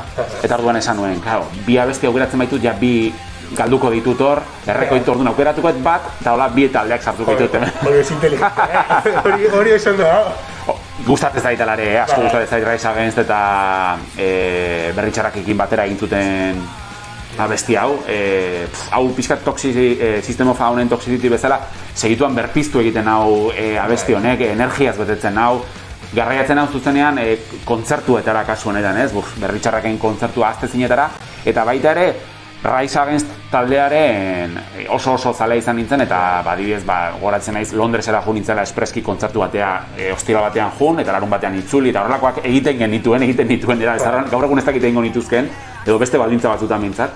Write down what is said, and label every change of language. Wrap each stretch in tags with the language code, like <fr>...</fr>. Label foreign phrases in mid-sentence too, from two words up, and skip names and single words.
<eu>Eta orduan esan nuen, claro, bi abesti aukeratzen baitut, ja bi galduko ditut hor, errekoitu orduan aukeratuko bat, eta hola bi taldeak sartuko ditut. Hori ez inteligente, hori esan da. Gustatzen zaitalare, asko gustatzen zait Rise Against eta Berritxarrakekin batera egin zuten abesti hau. Hau pixkat System of a Downen Toxicity bezala, segituan berpiztu egiten hau abesti honek, energiaz betetzen hau. Garraiatzen hau zuzenean kontzertuetara kasu honetan, ez? Berritxarraken kontzertua azte zinetara, eta baita ere, Rise Against taldearen oso zalea izan nintzen, eta adibidez goratzen naiz Londresera jo nintzela espreski kontzertu batea, ostira batean jun, eta larun batean itzuli, eta horrelakoak egiten nituen, gaur egun ez dakit egingo nituzken, edo beste baldintza batzutan mintzat.</eu>